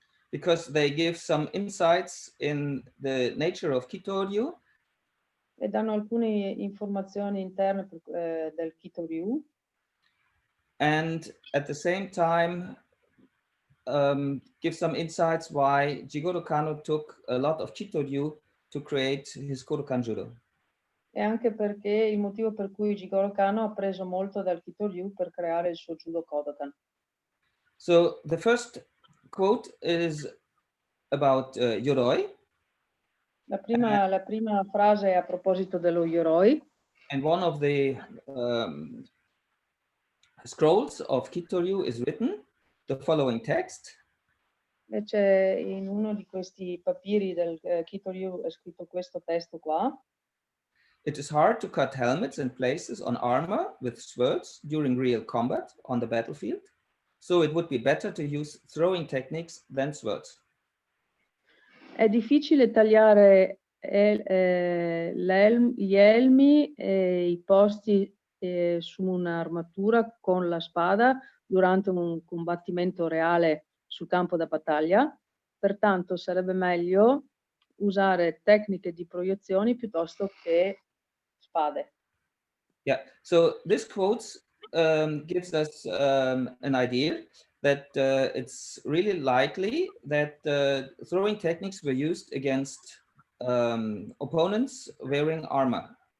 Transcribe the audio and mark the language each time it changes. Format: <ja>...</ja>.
<en>Because they give some insights in the nature of Kitoryu.</en> <it>E danno alcune informazioni interne del Kitoryu.</it> <en>And at the same time give some insights why Jigoro Kano took a lot of Chito-ryu to create his Kodokan Judo.</en> <it>E anche perché il motivo per cui Jigoro Kano ha preso molto dal Kito-ryu per creare il suo Judo Kodokan.</it> <en>So the first quote is about Yoroi.</en> <it>La prima frase è a proposito dello Yoroi.</it> <en>And one of the scrolls of Kito-ryu is written the following text.</en> <it>E c'è in uno di questi papiri del Kito-ryu è scritto questo testo qua.</it> <en>It is hard to cut helmets and places on armor with swords during real combat on the battlefield, so it would be better to use throwing techniques than swords.</en> <it>È difficile tagliare gli elmi e i posti su un'armatura con la spada durante un combattimento reale sul campo da battaglia, pertanto sarebbe meglio usare tecniche di proiezioni piuttosto che spade.</it> <en>Yeah, so this quote gives us an idea that it's really likely that throwing techniques were used against opponents wearing armor.</en>